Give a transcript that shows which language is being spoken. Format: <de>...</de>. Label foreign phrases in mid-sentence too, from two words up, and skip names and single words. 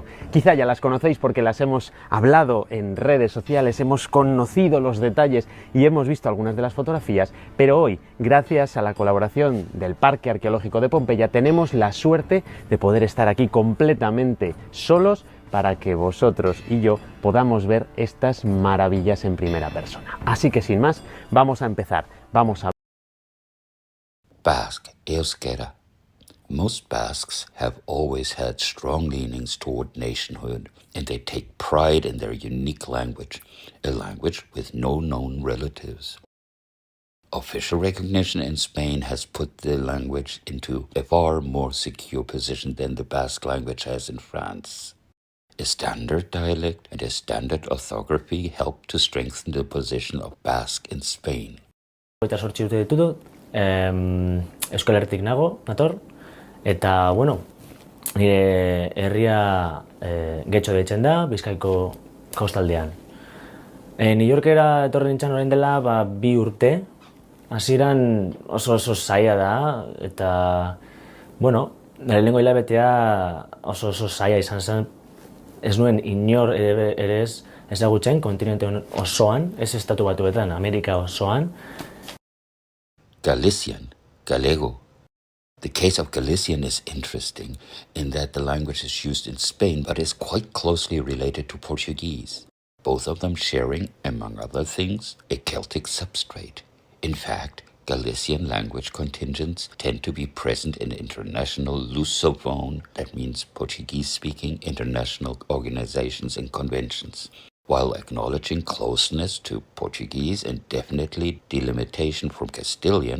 <es>Quizá ya las conocéis porque las hemos hablado en redes sociales, hemos conocido los detalles y hemos visto algunas de las fotografías, pero hoy, gracias a la colaboración del Parque Arqueológico de Pompeya, tenemos la suerte de poder estar aquí completamente solos para que vosotros y yo podamos ver estas maravillas en primera persona. Así que sin más, vamos a empezar. Vamos a</es> <en>Basque, Euskera. Most Basques have always had strong leanings toward nationhood, and they take pride in their unique language, a language with no known relatives. Official recognition in Spain has put the language into a far more secure position than the Basque language has in France. A standard dialect and a standard orthography help to strengthen the position of Basque in Spain.</en> <eu>Eta 8 urte ditut, Euskal Herritik nago, nator, eta, bueno, nire herria Getxo deitzen da, Bizkaiko kostaldean. New Yorkera etorri nintzen orain dela 2 urte, hasieran oso zaila da, eta, bueno, lehenengo hilabetea oso zaila izan zen, ez nuen inor ere ez ezagutzen kontinente osoan, ez estatu batuetan, Amerika osoan.</eu> <en>Galician, Gallego. The case of Galician is interesting in that the language is used in Spain but is quite closely related to Portuguese, both of them sharing, among other things, a Celtic substrate. In fact, Galician language contingents tend to be present in international Lusophone, that means Portuguese-speaking international organizations and conventions, while acknowledging closeness to Portuguese and definitely delimitation from Castilian.</en>